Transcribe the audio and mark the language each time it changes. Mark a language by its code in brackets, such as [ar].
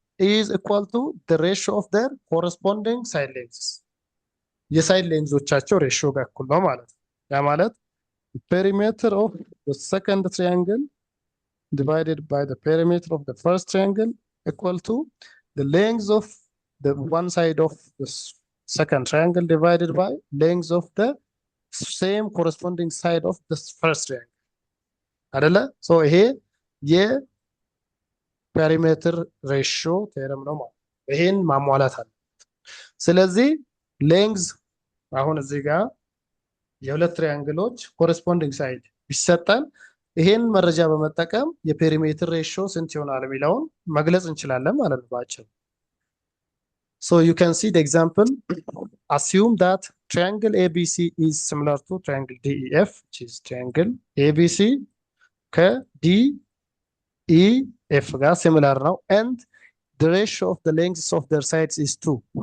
[en] is equal to the ratio of their corresponding side lengths [am] የሳይድ ሌንግዞቻቸው ሬሽዮ ጋር እኩል ነው ማለት ነው። ያ ማለት [en] perimeter of the second triangle divided by the perimeter of the first triangle equal to the length of the one side of the second triangle divided by length of the same corresponding side of the first triangle [am] አይደለ? ሶ ይሄ የፔሪሜትር ሬሽዮ ቴረም ነው ማለት ይሄን ማሟላት አለ። ስለዚህ ሌንግዝ አሁን እዚህ ጋር የሁለት ትሪያንግሎች ኮረስፖንዲንግ ሳይድ ቢሰጠን ይሄን መረጃ በመጠቀም የፔሪሜትር ሬሽዮ ስንት ይሆናል የሚለውን መግለጽ እንችላለን ማለት ነው ባጭሩ። [en] So you can see the example. Assume that triangle ABC is similar to triangle DEF, which is triangle ABC DEF ጋር similar ነው, and the ratio of the lengths of their sides is 2.